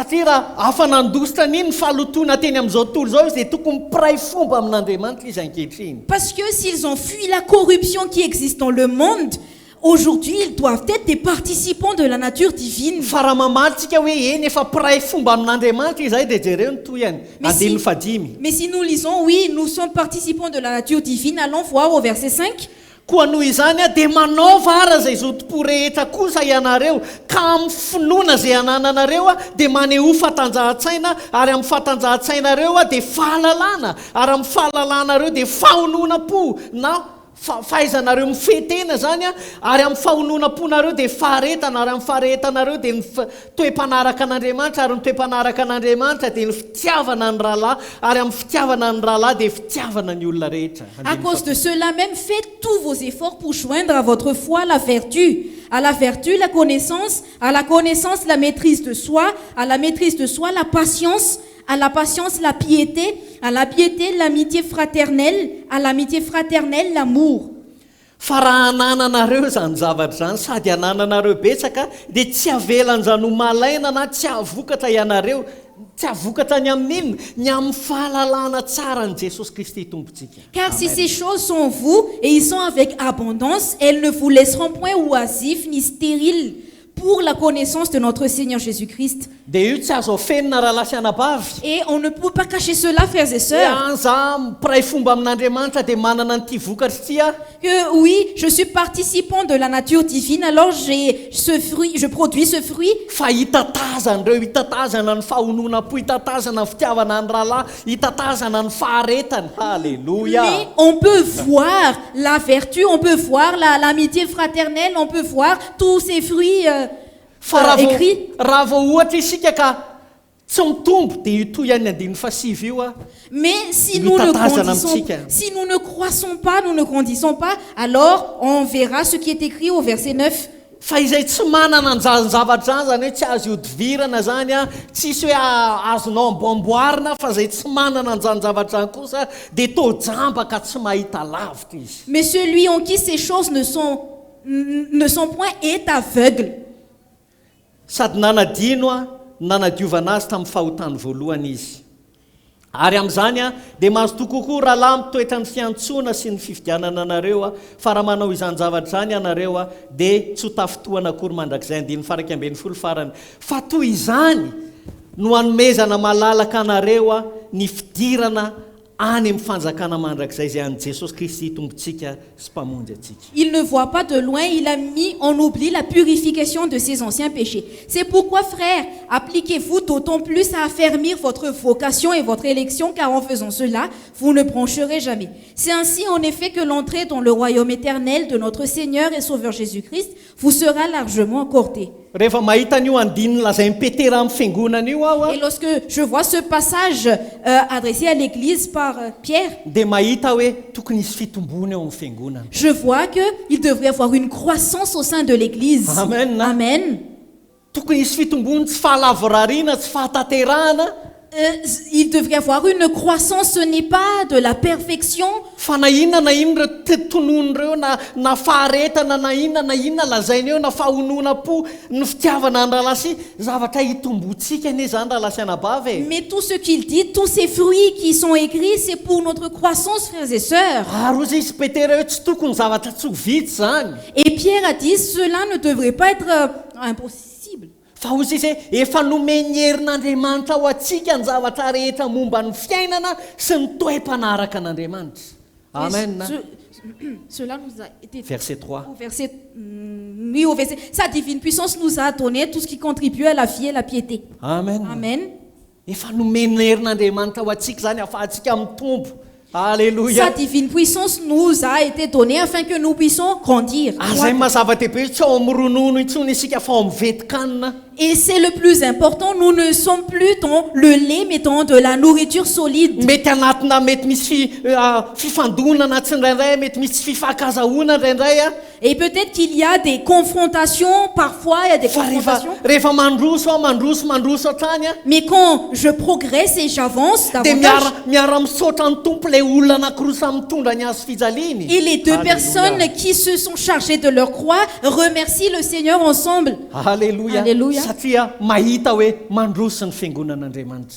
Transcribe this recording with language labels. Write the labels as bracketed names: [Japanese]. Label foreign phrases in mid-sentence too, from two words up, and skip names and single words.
[French] Parce que s'ils ont fui la corruption qui existe dans le monde, aujourd'hui, ils doivent être des participants de la nature divine. Mais si nous lisons, oui, nous sommes participants de la nature divine, allons voir au verset 5. [Malagasy] Koa noho izany dia manaova ara izay zotom-po rehetra kosa ianareo ka amin'ny finoana izay anananareo dia maneho fatanjahan-tsaina ary amin'ny fatanjahan-tsainareo dia fahalalana ary amin'ny fahalalànareo dia fahonoana-po na fahaizanareo mifetena zany ary amin'ny fahonoana-ponareo dia faharetana ary amin'ny faharetanareo dia ny toe-panaraka an'Andriamanitra ary ny toe-panaraka an'Andriamanitra dia ny fitiavana ny rahalahy ary amin'ny fitiavana ny rahalahy dia fitiavana ny olona rehetra. [French] À cause de cela même, faites tous vos efforts pour joindre à votre foi la vertu, à la vertu la connaissance, à la connaissance la maîtrise de soi, à la maîtrise de soi la patience, à la patience la piété, à la piété l'amitié fraternelle, à l'amitié fraternelle l'amour. [Malagasy] Fa raha anananareo zany zavatra zany sady anananareo betsaka dia tsy avelan'izany ho malaina na tsy avokatra ianareo, tsy avokatra ny amin'inona ny amin'ny fahalalana tsara ny Jesosy Kristy tompontsika. [French] Car si ces choses sont en vous et ils sont avec abondance, elles ne vous laisseront point oisifs ni stériles pour la connaissance de notre Seigneur Jésus-Christ. [Malagasy] Dia io tsy azo afenina raha lasy anabavy. [French] Et on ne peut pas cacher cela, frères et sœurs. [Malagasy] Za mpiray fomba amin'Andriamanitra dia manana n'ity vokatra ity a. [French] Que oui, je suis participant de la nature divine, alors j'ai ce fruit, je produis ce fruit. [Malagasy] Fa hitatazana ireo, hitatazana ny fahonona-po, hitatazana ny fitiavana ny rahalahy, hitatazana ny faharetany. [French] Alléluia. Mais on peut voir la vertu, on peut voir l'amitié fraternelle, on peut voir tous ces fruits [Malagasy] Fa [French] écrits. [Malagasy] raha vao ohatra isika ka tsy mitombo dia itoy ihany 5 io a. [French] Mais si Nous nous, ne t'attendons grandissons, un petit. si nous ne croissons pas, nous ne grandissons pas, alors on verra ce qui est écrit au verset 9. [Malagasy] Fa izay tsy manana ny zavatra zany hoe tsy azo iodivirana zany a, tsisy hoe azonao amboamboarina, fa zay tsy manana ny zavatra kosa dia toa jamba ka tsy mahita lavitra izy. [French] Mais celui en qui ces choses ne sont point est aveugle. [Malagasy] Sady nanadino a, nanadiovana azy tamin'ny fahotany voalohany izy. Ary amin'izany a dia mahazo tokokoa rahalahy mitoetra ny fiantsoana sy ny fifidianana anareo a, fa raha manao izany zavatra izany ianareo a dia tsy ho tafitohana akory mandrakizay 9:12 farany. Fa toy izany no hanomezana malalaka anareo a ny fidirana any amin'ny fanjakana mandrakizay izay an'i Jesosy Kristy tombontsika sy mpamonjy atsika. [French] Il ne voit pas de loin, il a mis en oubli la purification de ses anciens péchés. C'est pourquoi, frères, appliquez-vous d'autant plus à affermir votre vocation et votre élection, car en faisant cela, vous ne broncherez jamais. C'est ainsi, en effet, que l'entrée dans le royaume éternel de notre Seigneur et Sauveur Jésus-Christ vous sera largement accordée. [Malagasy] Rehefa mahita an'io andininy lazain'ny Petera amin'ny fiangonana io aho a, [French] Et lorsque je vois ce passage adressé à l'église par Pierre, [Malagasy] dia mahita hoe tokony hisy fitombona eo amin'ny fiangonana. [French] je vois qu'il devrait y avoir une croissance au sein de l'église. Amen. Amen. [Malagasy] Tokony hisy fitombona tsy fahalavorariana, tsy fahataterahana, [French] Il devrait y avoir une croissance, ce n'est pas de la perfection, [Malagasy] fa na inona ireo tonono ireo na faharetana na inona lazaina eo na fahonona-po ny fitiavana ny rahalasy zavatra hitombontsika anie zany rahalasy anabavy e. [French] mais tout ce qu'il dit, tous ces fruits qui sont écrits, c'est pour notre croissance, frères et sœurs. [Malagasy] Ary ozy izy Petera hoe tsy tokony zavatra tsy ho vitsy zany. [French] Et Pierre a dit, cela ne devrait pas être impossible. [Malagasy] Fa ozy izy hoe efa nomeny herin'Andriamanitra ho atsika ny zavatra rehetra momba ny fiainana sy ny toe-panaraka an'Andriamanitra. Amen. [French] Cela nous a été Verset 3. Oui, au verset. Sa divine puissance nous a donné tout ce qui contribue à la vie et la piété. Amen. Amen. [Malagasy] Efa nomeny herin'Andriamanitra ho atsika zany ahafahantsika mitombo. Alléluia. [French] Sa divine puissance nous a été donnée afin que nous puissions grandir. [Malagasy] Zay mazava-dehibe tsy ao amin'ny ronono intsony isika fa ao amin'ny vetikanina. [French] Et c'est le plus important, nous ne sommes plus dans le lait, mais dans de la nourriture solide. [Malagasy] Mety anatina mety misy fifandonana tsy ndraindray, mety misy tsy fifankazahoana ndraindray a. [French] Et peut-être qu'il y a des confrontations, parfois il y a des [Malagasy] Fa [French] confrontations. [Malagasy] rehefa mandroso hatrany a, [French] Mais quand je progresse et j'avance [Malagasy] dia [French] davantage, [Malagasy] miara misaotra ny tompo ilay olona anankiroa samy mitondra ny azo fijaliany. [French] et les deux Alléluia. personnes qui se sont chargées de leur croix remercient le Seigneur ensemble. Alléluia. Alléluia. [Malagasy] Satria mahita hoe mandroso ny fiangonan'Andriamanitra.